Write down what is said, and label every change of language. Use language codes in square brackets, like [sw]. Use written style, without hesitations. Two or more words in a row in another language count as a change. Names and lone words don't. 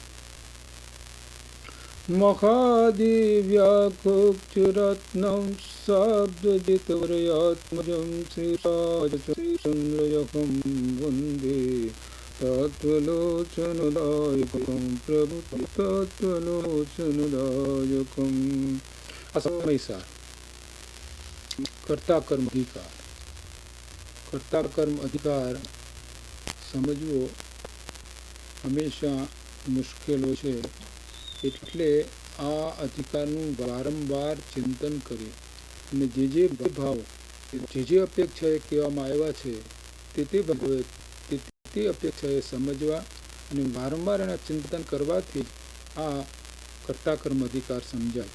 [sa] महादिव्याकुक्षरत्नं शाब्दजितवर्यात्मजं श्रीराजचन्द्रयकं वन्दे तत्त्वलोचनदायकं प्रभुतत्त्वलोचनदायकम्। [gu] અસમય સાર કર્તા કર્મ અધિકાર કર્તા કર્મ અધિકાર कर्ता कर्म अधिकार સમજવો હંમેશા મુશ્કેલ હોય છે, એટલે આ અધિકારનું વારંવાર ચિંતન કરીએ અને જે ભાવ જે અપેક્ષાએ કહેવામાં આવ્યા છે તે અપેક્ષાએ સમજવા અને વારંવાર એના ચિંતન કરવાથી આ કર્તા કર્મ અધિકાર સમજાય.